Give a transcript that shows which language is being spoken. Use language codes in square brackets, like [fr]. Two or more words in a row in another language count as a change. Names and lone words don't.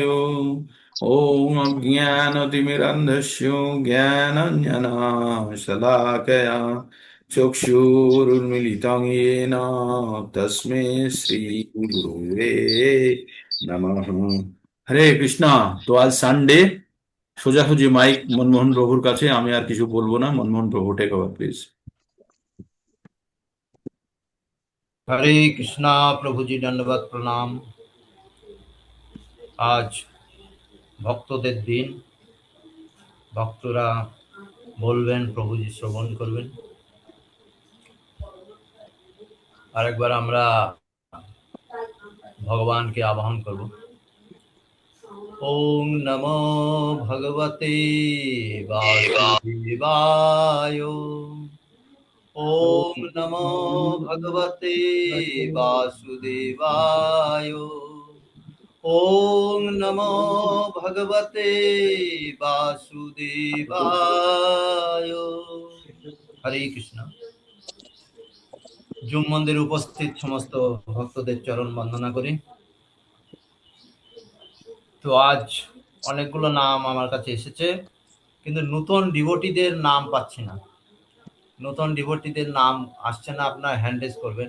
[sa] ओम अज्ञानतिमिरन्धस्य ज्ञानाञ्जनशलाकया चक्षुरुन्मीलितं येन तस्मै श्रीगुरुवे नमः। [bn] হরে কৃষ্ণা। তো আজ সানডে, সোজাসুজি মাইক মনমোহন প্রভুর কাছে। আমি আর কিছু বলবো না। মনমোহন প্রভু, [en] take over please. [bn] হরে কৃষ্ণা। প্রভুজি দণ্ডবাদ প্রণাম। আজ ভক্তদের দিন, ভক্তরা বলবেন, প্রভুজি শ্রবণ করবেন। আরেকবার আমরা ভগবানকে আবাহন করব। [sa] ওং নমো ভগবতে বাসুদেবায়। ওং নমো ভগবতে বাসুদেবায়। ওং নমো ভগবতে বাসুদেবায়। [bn] হরে কৃষ্ণ। জুম মন্দিরে উপস্থিত সমস্ত ভক্তদের চরণ বন্দনা করি। তো আজ অনেকগুলো নাম আমার কাছে এসেছে, কিন্তু নতুন ডিভোটিদের নাম পাচ্ছি না। নতুন ডিভোটিদের নাম আসছে না, আপনার [en] hand raise [bn] করবেন।